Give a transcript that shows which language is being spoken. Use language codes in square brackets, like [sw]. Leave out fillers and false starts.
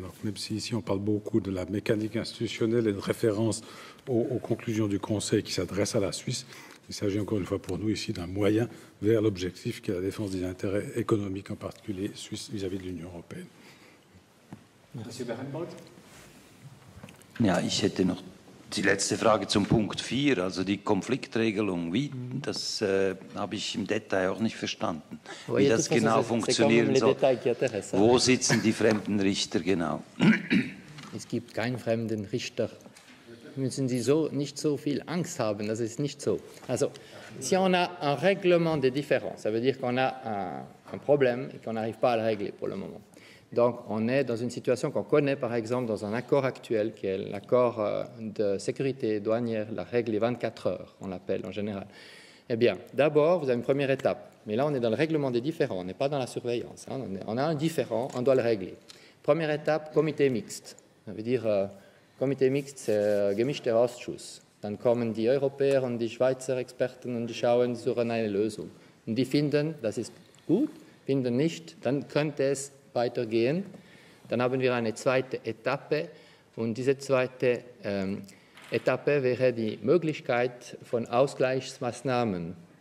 [fr] Donc, même si ici on parle beaucoup de la mécanique institutionnelle et de référence aux conclusions du Conseil qui s'adressent à la Suisse, il s'agit encore une fois pour nous ici d'un moyen vers l'objectif qui est la défense des intérêts économiques, en particulier suisses vis-à-vis de l'Union européenne. Monsieur Berenbold. [de] Ja, ich hätte noch die letzte Frage zum Punkt 4, also die Konfliktregelung. Wie, das habe ich im Detail auch nicht verstanden, wie das genau funktionieren soll. Wo sitzen die fremden Richter genau? Es gibt keinen fremden Richter. Müssen Sie nicht so viel Angst haben, das ist nicht so. [fr] Also, si on a un règlement des différends, ça veut dire qu'on a un problème et qu'on n'arrive pas à le régler pour le moment. Donc, on est dans une situation qu'on connaît, par exemple, dans un accord actuel, qui est l'accord de sécurité douanière, la règle des 24 heures, on l'appelle en général. Eh bien, d'abord, vous avez une première étape. Mais là, on est dans le règlement des différends, on n'est pas dans la surveillance. On a un différend, on doit le régler. Première étape, comité mixte. Ça veut dire... [de] Komitee Mixed, gemischter Ausschuss. Dann kommen die Europäer und die Schweizer Experten und die schauen sur eine Lösung. Und die finden, das ist gut, finden nicht, dann könnte es weitergehen. Dann haben wir eine zweite Etappe und diese zweite Etappe wäre die Möglichkeit von Ausgleichsmaßnahmen.